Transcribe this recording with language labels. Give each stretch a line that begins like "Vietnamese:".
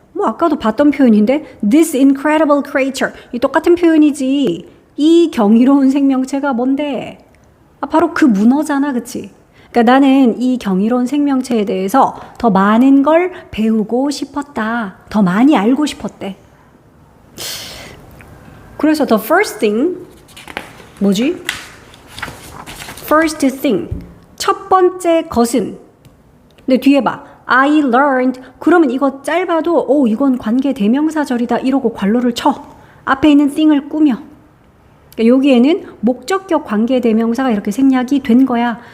Korean: 뭐 아까도 봤던 표현인데
English: this incredible creature.
Korean: 이 똑같은 표현이지. 이 경이로운 생명체가 뭔데? 바로 그 문어잖아, 그치? 그러니까 나는 이 경이로운 생명체에 대해서 더 많은 걸 배우고 싶었다. 더 많이 알고 싶었대. 그래서
English: the first thing
Korean: 뭐지?
English: first thing
Korean: 첫 번째 것은. 근데 뒤에 봐.
English: I learned.
Korean: 그러면 이거 짧아도 이건 관계 대명사절이다 이러고 괄호를 쳐. 앞에 있는 thing을 꾸며. 그러니까 여기에는 목적격 관계 대명사가 이렇게 생략이 된 거야.